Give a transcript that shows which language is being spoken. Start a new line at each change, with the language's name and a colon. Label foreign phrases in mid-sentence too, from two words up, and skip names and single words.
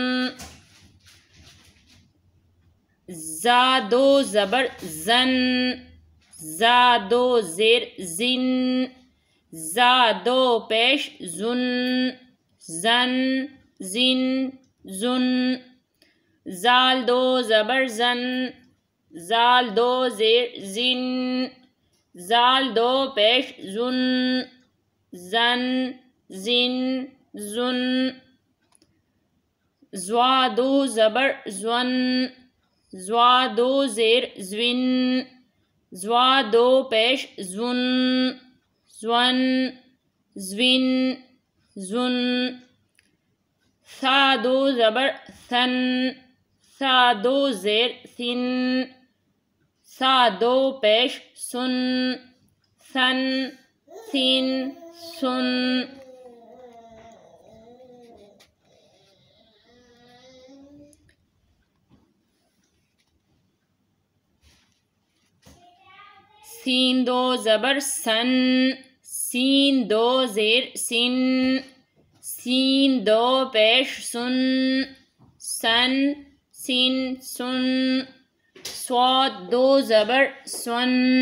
Urdu: زا دو زبر زن، زا دو زیر زن، زا دو پیش زن، زن زن زن، زال دو زبر زن، زال دو زیر زن، زال دو پیش زن، زن زن زن، زوا دو زبر زون، زوا دو زیر زون، زوا دو پیش زن، زون زون زن، ثا دو زبر ثن، ثا دو زیر ثن، ثا دو پیش سن، ثن ثن سن، سین دو زبر سن، سین دو زیر سن، سین دو پیش سن، سن سن سن، صاد دو زبر سن،